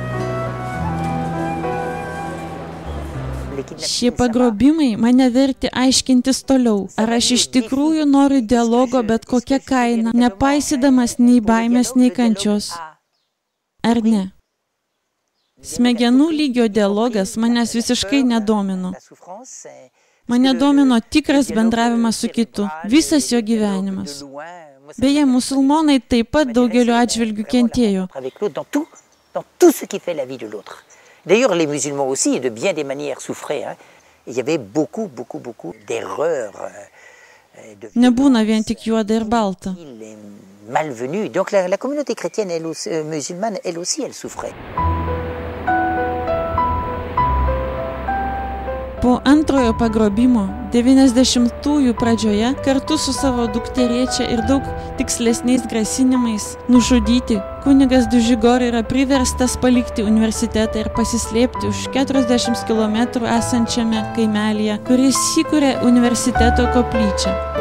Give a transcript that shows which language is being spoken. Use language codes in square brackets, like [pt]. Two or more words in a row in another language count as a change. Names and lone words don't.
[lt] Šie pagrobimai mane vertė aiškintis toliau, ar aš iš tikrųjų noriu dialogo bet kokia kaina, nepaisydamas nei baimės, nei kančios, ar ne. Smegenų lygio dialogas manęs visiškai nedomino. Mane domino tikras bendravimas su kitu, visas jo gyvenimas. Beje, musulmonai taip pat daugeliu atžvilgių kentėjo. [fr] D'ailleurs, les musulmans aussi, de bien des manières, souffraient. Il y avait beaucoup d'erreurs. [lt] Nebūna vien tik juoda ir balta. [fr] Malvenue. Donc la communauté chrétienne, musulmane, elle aussi, elle souffrait. [lt] Po antrojo pagrobimo 90-ųjų pradžioje kartu su savo dukterėčia ir daug tikslesniais grasinimais nužudyti, kunigas Žigor yra priverstas palikti universitetą ir pasislėpti už 40 km esančiame kaimelyje, kuris įkūrė universiteto koplyčią.